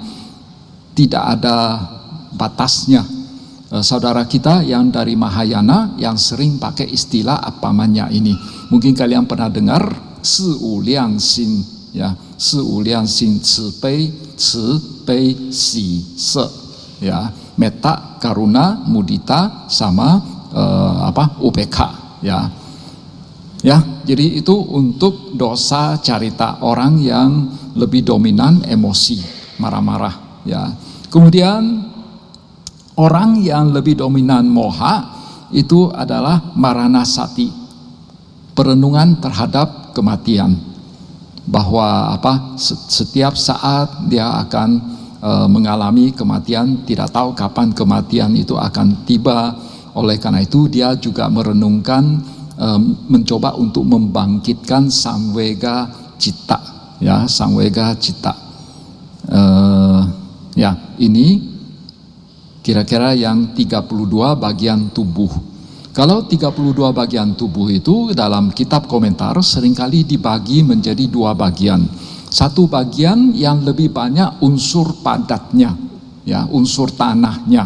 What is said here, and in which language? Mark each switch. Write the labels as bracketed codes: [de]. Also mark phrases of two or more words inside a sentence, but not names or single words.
[id] Tidak ada batasnya. Saudara kita yang dari Mahayana yang sering pakai istilah Appamanya ini, mungkin kalian pernah dengar [zh] 四无量心, [id] ya, [zh] 四无量心, 慈悲喜舍, [id] ya, [pi] metta, karuna, mudita, sama upeka, [id] ya. Ya, jadi itu untuk [pi] dosa carita, [id] orang yang lebih dominan emosi, marah-marah, ya. Kemudian orang yang lebih dominan moha itu adalah maranasati, perenungan terhadap kematian, bahwa setiap saat dia akan mengalami kematian, tidak tahu kapan kematian itu akan tiba. Oleh karena itu dia juga merenungkan, mencoba untuk membangkitkan [pi] samvega citta, [id] ya, [pi] samvega citta. [id] Ya, ini kira-kira yang 32 bagian tubuh. Kalau 32 bagian tubuh itu dalam kitab komentar seringkali dibagi menjadi 2 bagian. Satu bagian yang lebih banyak unsur padatnya, ya, unsur tanahnya.